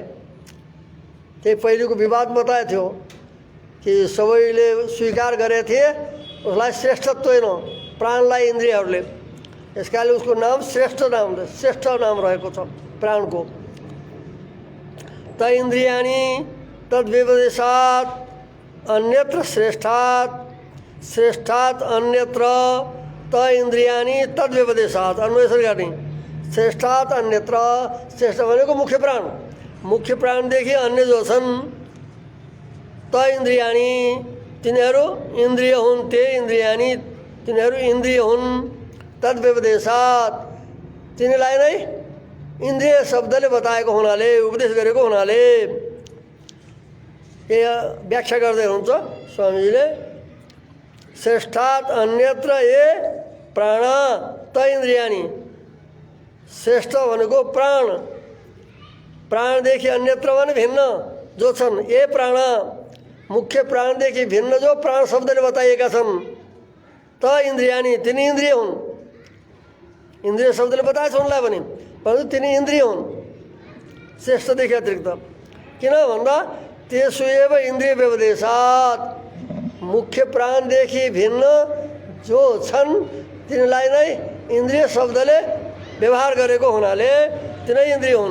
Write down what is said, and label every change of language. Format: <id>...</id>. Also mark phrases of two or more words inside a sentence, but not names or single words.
<ne>त्यही पहिलेको विवाद बताएको थियो कि सबैले स्वीकार गरे थिए उसलाई श्रेष्ठत्व होइन प्राणलाई इन्द्रियहरूले, यसकाले उसको नाम श्रेष्ठ नाम रहेको छ प्राणको।</ne> <sa>त इन्द्रियाणि तद्व्यपदेशात् अन्यत्र श्रेष्ठात् अन्यत्र त इन्द्रियाणि तद्व्यपदेशात्</sa> <ne>अन्वेषण गर्ने। श्रेष्ठात् अन्यत्र, श्रेष्ठ भनेको मुख्य प्राणदेखि अन्य जो छन्</ne> <sa>त इन्द्रियाणी,</sa> <ne>तिनीहरू इन्द्रिय हुन्,</ne> <sa>ते इन्द्रियाणी</sa> <ne>तिनीहरू इन्द्रिय हुन्। तद्व्यपदेशात्, तिनीलाई नै इन्द्रिय शब्दले बताएको हुनाले, उपदेश गरेको हुनाले, यो व्याख्या गर्दै हुनुहुन्छ स्वामीजीले।</ne> <sa>श्रेष्ठात् अन्यत्र ये प्राण त इन्द्रियाणी,</sa> <ne>श्रेष्ठ भनेको प्राणदेखि अन्यत्र भने भिन्न जो छन्, ये प्राण मुख्य प्राणदेखि भिन्न जो प्राण शब्दले बताइएका छन्,</ne> <sa>त इन्द्रियाणी</sa> <ne>तिनी इन्द्रिय हुन्। इन्द्रिय शब्दले बताएछ उनलाई पनि, परन्तु तिनी इन्द्रिय हुन् श्रेष्ठदेखि अतिरिक्त। किन भन्दा त्यसो</ne> <sa>एव इन्द्रिय व्यपदेशात्,</sa> <ne>मुख्य प्राणदेखि भिन्न जो छन् तिनीलाई नै इन्द्रिय शब्दले व्यवहार गरेको हुनाले तिनै इन्द्रिय हुन्।</ne>